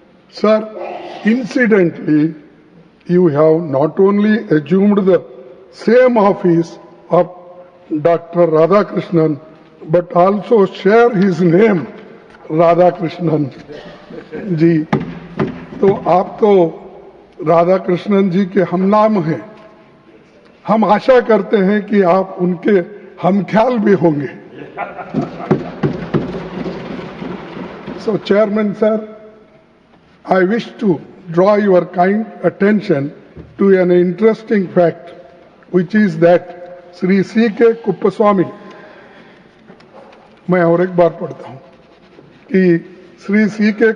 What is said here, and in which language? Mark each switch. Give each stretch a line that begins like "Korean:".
English: Sir, incidentally, you have not only assumed the same office of Dr. Radhakrishnan, but also share his name, Radhakrishnan ji.
Hindi: तो आप तो राधाकृष्णन जी के हमनाम हैं. हम आशा करते हैं कि आप उनके हमख्याल भी होंगे.
English: So, Chairman sir, I wish to draw your kind attention to an interesting fact, which is that Sri C.K.
Hindi: Kuppaswamy, मैं और एक बार पढ़ता हूं कि Sri C.K.